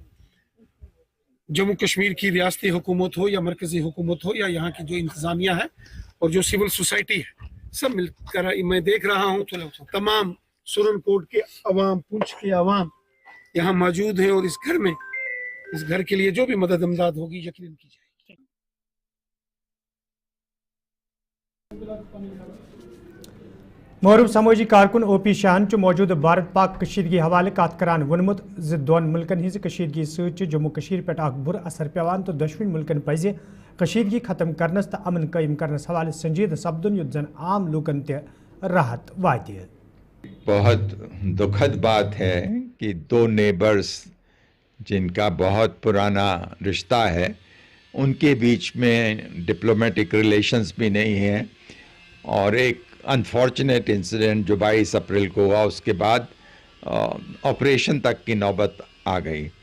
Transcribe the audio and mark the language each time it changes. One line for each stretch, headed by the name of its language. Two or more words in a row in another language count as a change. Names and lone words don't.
Hindi: जम्मू कश्मीर की रियासती हुकूमत हो या मरकजी हुकूमत हो या यहाँ की जो इंतजामिया है और जो
English: civil society
Hindi: है, सब मिलकर मैं देख रहा हूँ तमाम सुरनकोट के अवाम, पुंछ के अवाम यहाँ मौजूद है और इस घर के लिए जो भी मदद इमदाद होगी यकीनन की जाएगी।
Kashmiri: महरूफ समोजी कारकुन OP शाहन मौजूद भारत पाक कशीदगी हवाले कत करान वोनमुत दोन मुल्कन हज कशीदगी सत जम्मू कशीर पे बुर असर पेवान तो दशवन मुल्कन पज कशीदगी खत्म करनस तो अमन कायम करनस हवाले संजीद सपदुन युत जन आम लोगन ते राहत वाति।
Hindi: बहुत दुखद बात है कि दो नेबर्स जिनका बहुत पुराना रिश्ता है, उनके बीच में
English: diplomatic relations
Hindi: भी नहीं है और एक
English: unfortunate incident
Hindi: जो 22 अप्रैल को हुआ, उसके बाद ऑपरेशन तक की नौबत आ गई।